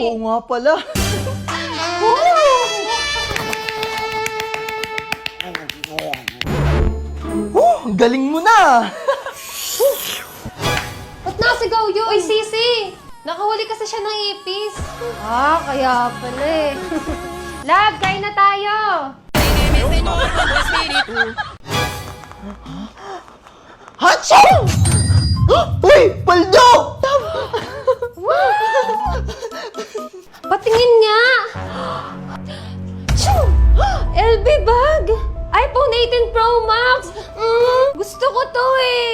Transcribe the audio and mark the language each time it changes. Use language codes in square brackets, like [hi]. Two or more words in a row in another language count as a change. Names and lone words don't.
[tl] Oo nga pala. Ang galing mo na. Ba't nasigaw yun? Uy, Sisi! Nakahuli kasi siya ng ipis. Ah, kaya pala eh. Love, kain na tayo! [es] Mi Señor con tu espíritu. [tl] Hachoo! Uy! Paldo! Patingin nga! Choo! LB bag! iPhone 18 Pro Max! Gusto ko to eh!